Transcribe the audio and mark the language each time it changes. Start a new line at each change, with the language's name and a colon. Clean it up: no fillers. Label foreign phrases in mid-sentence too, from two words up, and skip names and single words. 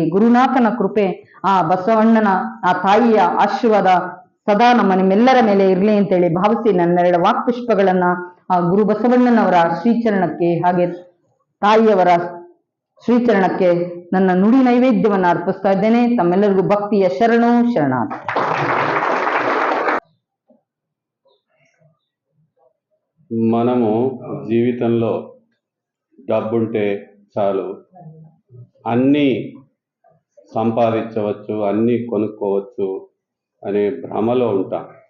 Kannada: ಗುರುನಾಥನ ಕೃಪೆ, ಆ ಬಸವಣ್ಣನ ಆ ತಾಯಿಯ ಆಶೀರ್ವಾದ ಸದಾ ನಿಮ್ಮೆಲ್ಲರ ಮೇಲೆ ಇರ್ಲಿ ಅಂತೇಳಿ ಭಾವಿಸಿ ನನ್ನೆರಡು ವಾಕ್ಪುಷ್ಪಗಳನ್ನ ಆ ಗುರು ಬಸವಣ್ಣನವರ ಶ್ರೀಚರಣಕ್ಕೆ ಹಾಗೆ ತಾಯಿಯವರ ಶ್ರೀಚರಣಕ್ಕೆ ನನ್ನ ನುಡಿ ನೈವೇದ್ಯವನ್ನ ಅರ್ಪಿಸ್ತಾ ಇದ್ದೇನೆ. ತಮ್ಮೆಲ್ಲರಿಗೂ ಭಕ್ತಿಯ ಶರಣು ಶರಣಾರ್ಥಿ.
Telugu: మనము జీవితంలో డబ్బుంటే చాలు, అన్నీ సంపాదించవచ్చు, అన్నీ కొనుక్కోవచ్చు అనే భ్రమలో ఉంటాం.